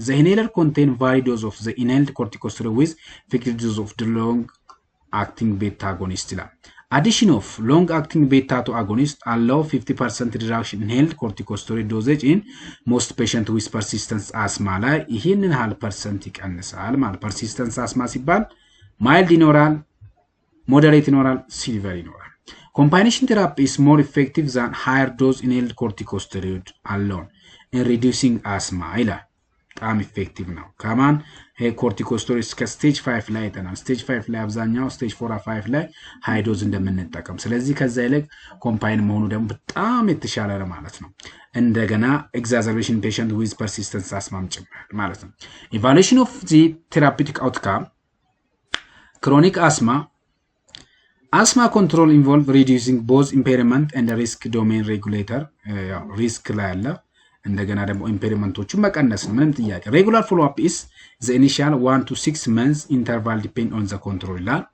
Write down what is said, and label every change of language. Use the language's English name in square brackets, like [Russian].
[English] The inhaler contain varied dose of the inhaled corticosteroid with fixed dose of the long-acting beta agonist. Addition of long-acting beta-2 agonist allow 50% reduction in inhaled corticosteroid dosage in most patients with persistent asthma. [Amharic] ይህንን ያህል ፐርሰንት ይቀንሳል ማለት persistent asthma ሲባል mild ይኖራል, moderate ይኖራል, severe ይኖራል. [English] Combination therapy is more effective than higher dose inhaled corticosteroid alone in reducing asthma. [Amharic] በጣም effective ነው. ከማን corticosteroid እስከ stage 5 ላይ አይተናል. stage 5 ላይ አብዛኛው stage 4 or 5 ላይ high dose እንደምንጠቀም. ስለዚህ ከዛ ይልቅ combine መሆኑ ደግሞ በጣም የተሻለ ነው ማለት ነው. እንደገና [English] exacerbation patient with persistent asthma [Amharic] ጭምር ማለት ነው. [English] Evaluation of the therapeutic outcome. Chronic asthma. Asthma control involve reducing both impairment and the risk domain regulator. [Amharic] Risk ላይ አለ እንደገና ደግሞ ኢምፔሪመንቶቹን መቀነስ ነው ምንም ጥያቄ [English] regular follow up is the initial 1 to 6 months interval depend on the control